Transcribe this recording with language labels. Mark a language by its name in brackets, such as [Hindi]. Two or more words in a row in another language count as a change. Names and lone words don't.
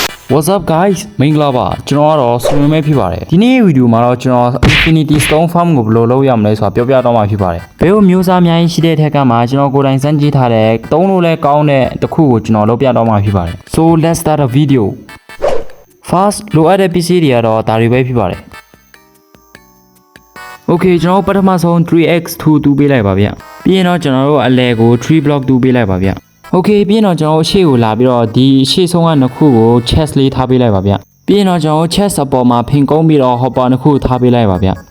[English] What's up guys [Burmese] မင်္ဂလာပါကျွန်တော်ကတော့ဆွေမဲဖြစ်ပါတယ်ဒီနေ့ဗီဒီယိုမှာတော့ကျွန်တော် Infinity Stone Farm ကိုဘယ်လိုလုပ်ရမလဲဆိုတာပြောပြတော့မှာဖြစ်ပါတယ်ဘယ်လိုမျိုးစားအများကြီးရှိတဲ့ထက်ကမှကျွန်တော်ကိုယ်တိုင်စမ်းကြည့်ထားတဲ့သုံးလို့လဲကောင်းတဲ့တစ်ခုကိုကျွန်တော်လုပ်ပြတော့မှာဖြစ်ပါတယ် [English] So let's start a video First [Burmese] လိုအပ်တဲ့ပစ္စည်းတွေကတော့ဒါတွေပဲဖြစ်ပါတယ် Okay ကျွန်တော်ပထမဆုံး 3x2 တူးပေးလိုက်ပါဗျပြီးရင်တော့ကျွန်တော်တို့အလဲကို3 block တူးပေးလိုက်ပါဗျOkay ပြီးရင်တော့ကျွန်တော်ရှေ့ကိုလာပြီးတော့ဒီရှေ့ဆုံးကနှစ်ခုကို chest လေးထားပေးလိုက်ပါဗျပြီးရင်တော့ကျွန်တော် chest အပေါ်မှာဖင်ကုန်းပြီးတော့ hopper နှစ်ခုထားပေးလိုက်ပါဗျ